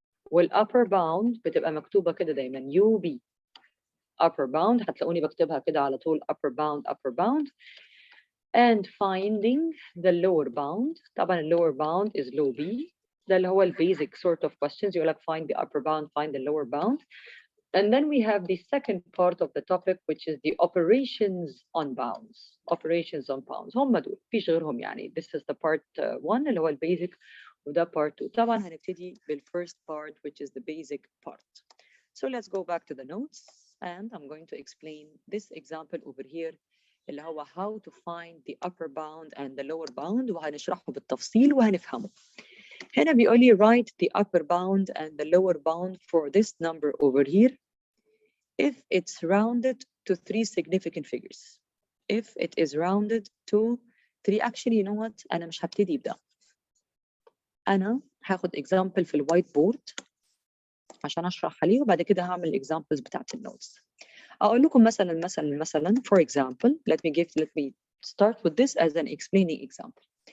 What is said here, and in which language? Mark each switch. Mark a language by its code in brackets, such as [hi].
[ar] والupper bound بتبقى مكتوبة كده دايما UB upper bound، هتلاقوني بكتبها كده على طول [en] upper bound and finding the lower bound. طبعا ال lower bound is low B، [ar] ده اللي هو ال [en] basic sort of questions [ar] يقول لك [en] find the upper bound, find the lower bound. And then we have the second part of the topic which is the operations on bounds. Operations on bounds [ar] هم دول مفيش غيرهم يعني. [en] This is the part 1 اللي هو ال basic وده part 2. [ar] طبعا هنبتدي بال [en] first part which is the basic part. So let's go back to the notes and I'm going to explain this example over here اللي هو how to find the upper bound and the lower bound [ar] وهنشرحه بالتفصيل وهنفهمه. هنا بيقول لي [en] write the upper bound and the lower bound for this number over here if it's rounded to 3 significant figures. If it is rounded to 3, actually you know what, [ar] أنا مش هبتدي بده. أنا هاخد example في الوايت بورد عشان أشرح عليه وبعد كده هعمل examples بتاعت النوتس. أقول لكم مثلا [en] for example let me start with this as an explaining example.